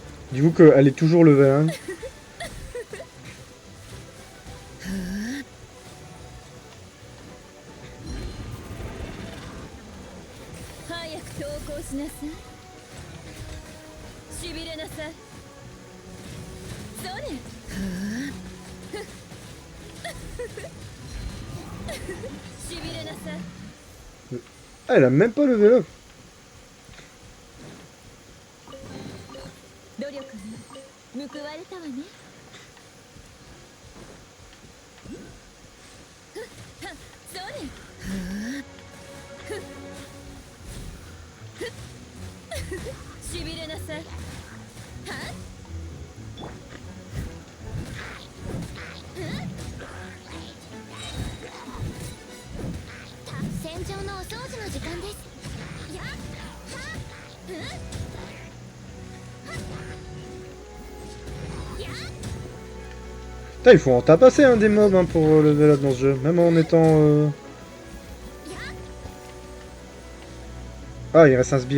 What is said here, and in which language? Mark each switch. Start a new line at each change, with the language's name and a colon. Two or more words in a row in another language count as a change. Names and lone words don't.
French: Du coup qu'elle est toujours level 1.
Japanese: 早く投降しなさい。しびれなさい。それ。しびれなさい。
French: Ah, elle a même pas
English: level up.
Japanese: 努力に報われたわね。それ。しびれなさい。はっ。戦場のお掃除の時間です。やっはっ
French: Putain, il faut en tabasser des mobs hein, pour
English: level up
French: dans ce jeu, même en étant... Ah, il reste un sbire.